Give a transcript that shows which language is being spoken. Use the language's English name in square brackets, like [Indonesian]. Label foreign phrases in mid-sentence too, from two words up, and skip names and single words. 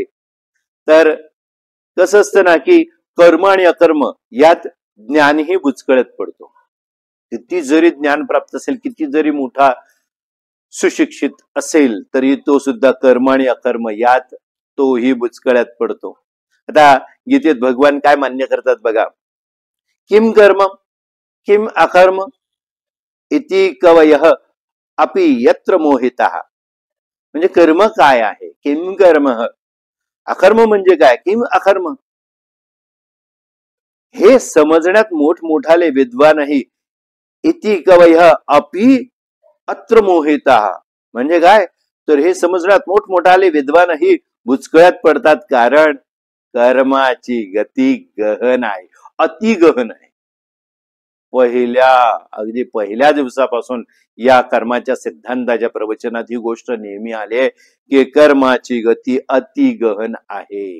[Marathi] तर कसं असतं ना की कर्म आणि अकर्म यात ज्ञानही बुचकळत पडतो. किती जरी ज्ञान प्राप्त असेल, किती जरी मोठा सुशिक्षित असेल तरी तो सुद्धा कर्म आणि अकर्म यात तोही बुचकळ्यात पडतो. आता गीतेत भगवान काय मान्य करतात बघा, [Sanskrit] किम कर्म किम अकर्म इति कवयः अपि यत्र मोहितः. [Marathi] म्हणजे कर्म काय आहे, [Sanskrit] किम कर्म, [Marathi] अकर्म म्हणजे काय, [Sanskrit] किम अकर्म, [Marathi] हे समजण्यात मोठमोठाले विद्वानही [Sanskrit] इति कवयः अपि अत्र मोहितः [Marathi] म्हणजे काय, तर हे समजण्यात मोठमोठाले विद्वानही बुचकळ्यात पडतात, कारण कर्माची गती गहन आहे, अति गहन आहे. अगदी पहिल्या दिवसापासून या कर्माच्या सिद्धांताच्या प्रवचनात ही गोष्ट नेहमी आली आहे की कर्माची गती अति गहन आहे.